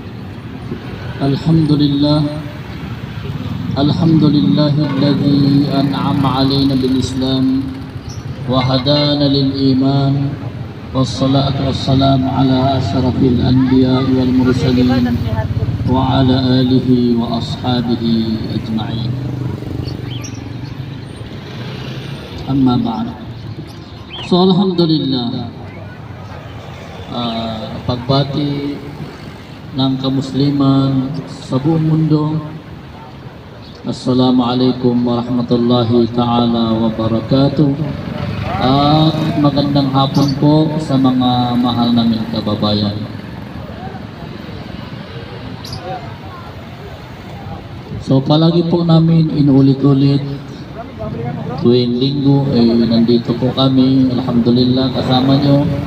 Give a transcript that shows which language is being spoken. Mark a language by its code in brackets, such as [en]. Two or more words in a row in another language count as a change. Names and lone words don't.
[ar] الحمد لله الذي أنعم علينا بالإسلام وهدانا للإيمان، والصلاة والسلام على أشرف الأنبياء والمرسلين وعلى آله وأصحابه أجمعين. أما بعد. [tl] So alhamdulillah, pagbati ng kamusliman sa buong mundo, [ar] السلام عليكم ورحمة الله تعالى وبركاته. [tl] At magandang hapon po sa mga mahal naming kababayan. So palagi po namin inuulit-ulit, tuwing linggo nandito po kami, alhamdulillah, kasama nyo.